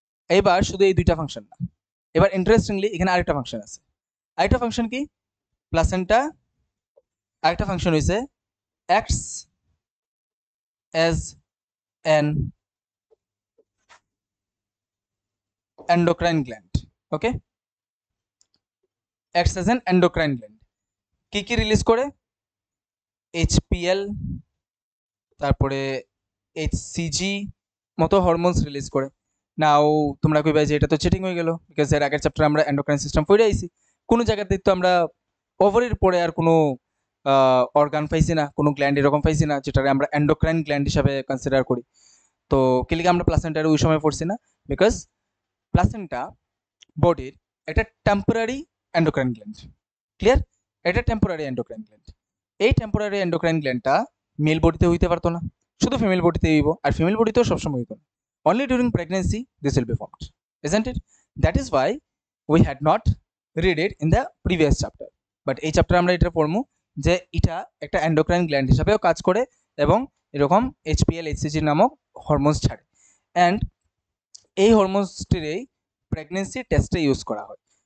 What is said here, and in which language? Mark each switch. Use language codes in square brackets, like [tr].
[bn] এইবার শুধু এই দুইটা ফাংশন না, এবার ইন্টারেস্টিংলি এখানে আরেকটা ফাংশন আছে। আরেকটা ফাংশন কি, প্লাসেন্টা আরেকটা ফাংশন হইছে [en] acts as an endocrine gland. Okay, acts as an endocrine gland। [bn] কি কি রিলিজ করে, HPL, তারপরে HCG মতো হরমোনস রিলিজ করে। নাও তোমরা কইবা যে এটা তো চিটিং হয়ে গেল, বিকজ এর আগের চ্যাপ্টারে আমরা এন্ডোক্রাইন সিস্টেম পড়ে আইছি, কোনো জায়গাতে তো আমরা ওভারির পরে আর কোনো অর্গান পাইছি না, কোনো গ্ল্যান্ড এরকম পাইছি না যেটাকে আমরা এন্ডোক্রাইন গ্ল্যান্ড হিসাবে কনসিডার করি। তো কিলিকে আমরা প্লাসেন্টার ওই সময় পড়ছি না, বিকজ প্লাসেন্টা বডির একটা টেম্পোরারি এন্ডোক্রাইন গ্ল্যান্ড। ক্লিয়ার? এটা টেম্পোরারি এন্ডোক্রাইন গ্ল্যান্ড। এই টেম্পোরারি এন্ডোক্রাইন গ্ল্যান্ডটা মেল বডিতে হইতে পারতো না, শুধু ফিমেল বডিতে হইব, আর ফিমেল বডিতেও সবসময় হইতো না। [en] Only during pregnancy this will be formed, isn't it? That is why we had not read it in the previous chapter, but [bn] এই চ্যাপ্টারে আমরা এটা পড়বো যে এটা একটা এন্ডোক্রাইন গ্ল্যান্ড হিসাবেও কাজ করে এবং এরকম HPL HCG নামক হরমোনস ছাড়ে, অ্যান্ড এই হরমোনসটিরই প্রেগনেন্সি টেস্টে ইউজ করা হয়।